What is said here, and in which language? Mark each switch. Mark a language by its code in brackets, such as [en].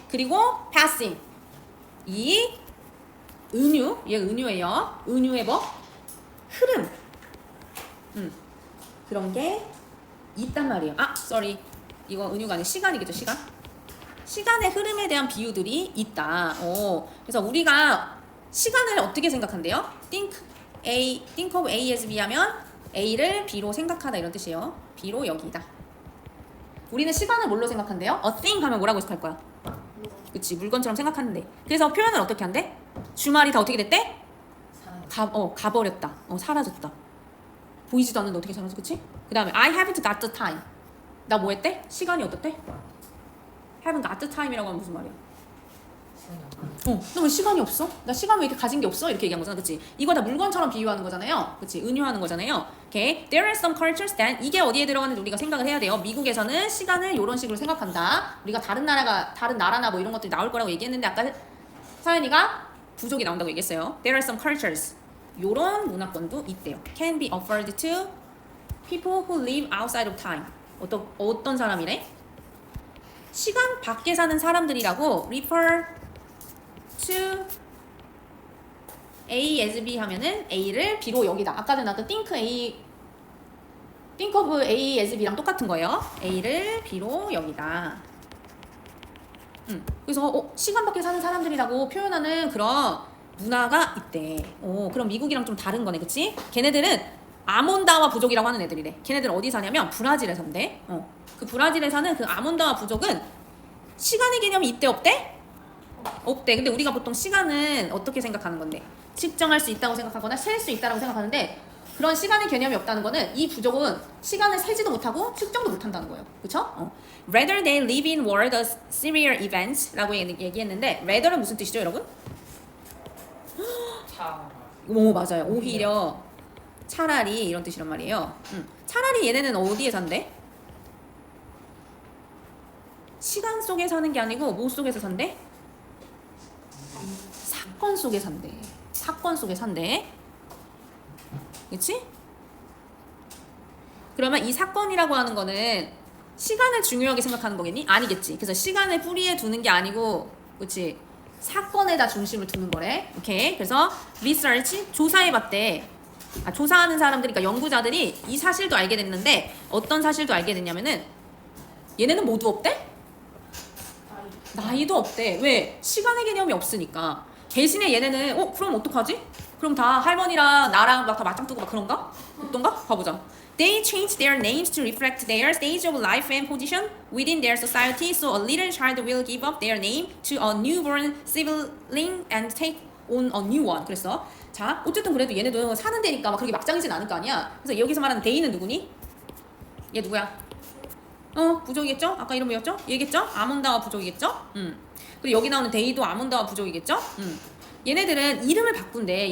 [ko] 그리고 passing 이 은유, 얘 은유예요. 은유의 뭐? 흐름. 그런 게 있단 말이에요. 아, sorry. 이거 은유가 아니라 시간이겠죠, 시간? 시간의 흐름에 대한 비유들이 있다. 그래서 우리가 시간을 어떻게 생각한대요? [en] think of A as B [ko] 하면 A를 B로 생각하다 이런 뜻이에요. B로 여기다. 우리는 시간을 뭘로 생각한대요? A thing 하면 뭐라고 해석할 거야? 그치, 물건처럼 생각하는데. 그래서 표현을 어떻게 한대? 주말이 다 어떻게 됐대? 가버렸다. 사라졌다. 보이지도 않는데 어떻게 사라져, 그치? 그 다음에 [en] I haven't got the time. [ko] 나 뭐 했대? 시간이 어떻대? [en] haven't got the time [ko] 이라고 하면 무슨 말이야? 너 왜 시간이 없어? 나 시간 왜 이렇게 가진 게 없어? 이렇게 얘기한 거잖아, 그치? 이거 다 물건처럼 비유하는 거잖아요, 그치? 은유하는 거잖아요. [en] Okay, there are some cultures that [ko] 이게 어디에 들어가는지 우리가 생각을 해야 돼요. 미국에서는 시간을 이런 식으로 생각한다. 우리가 다른 나라나 뭐 이런 것들이 나올 거라고 얘기했는데 아까 서연이가 부족이 나온다고 얘기했어요. [en] There are some cultures. [ko] 요런 문화권도 있대요. [en] Can be offered to people who live outside of time. [ko] 어떤 사람이래? 시간 밖에 사는 사람들이라고 [en] refer to A as B [ko] 하면은 A를 B로 여기다. 아까 전에 나왔던 [en] think of A as B [ko] 랑 똑같은 거예요. A를 B로 여기다. 그래서 시간 밖에 사는 사람들이라고 표현하는 그런 문화가 있대. 그럼 미국이랑 좀 다른 거네, 그치? 걔네들은 아몬다와 부족이라고 하는 애들이래. 걔네들은 어디 사냐면 브라질에 산대. 그 브라질에 사는 그 아몬다와 부족은 시간의 개념이 있대 없대? 없대. 근데 우리가 보통 시간은 어떻게 생각하는 건데? 측정할 수 있다고 생각하거나 셀 수 있다고 생각하는데 그런 시간의 개념이 없다는 거는 이 부족은 시간을 세지도 못하고 측정도 못한다는 거예요. 그쵸? [en] Rather they live in world of serial events [ko] 라고 얘기했는데 rather는 무슨 뜻이죠, 여러분? 차. 오, 맞아요. 오히려 차라리 이런 뜻이란 말이에요. 차라리 얘네는 어디에 산대? 시간 속에 사는 게 아니고 뭐 속에서 산대? 사건 속에 산대. 사건 속에 산대. 그치? 그러면 이 사건이라고 하는 거는 시간을 중요하게 생각하는 거겠니? 아니겠지. 그래서 시간을 뿌리에 두는 게 아니고, 그치? 사건에다 중심을 두는 거래. 오케이. 그래서 research 조사해봤대. 조사하는 사람들, 그러니까 연구자들이 이 사실도 알게 됐는데 어떤 사실도 알게 됐냐면은 얘네는 모두 없대? 나이도 없대. 왜? 시간의 개념이 없으니까. 대신에 얘네는 그럼 어떡하지? 그럼 다 할머니랑 나랑 막 다 맞짱 뜨고 막 그런가? 어떤가? 봐보자. [en] They change their names to reflect their stage of life and position within their society, so a little child will give up their name to a newborn sibling and take on a new one. [ko] 그랬어. 자, 어쨌든 그래도 얘네도 사는 데니까 막 그렇게 막장이진 않을 거 아니야. 그래서 여기서 말하는 데이는 누구니? 얘 누구야? 부족이겠죠? 아까 이름 뭐였죠? 얘겠죠? 아몬다와 부족이겠죠? 그리고 여기 나오는 데이도 아몬다와 부족이겠죠? 얘네들은 이름을 바꾼대.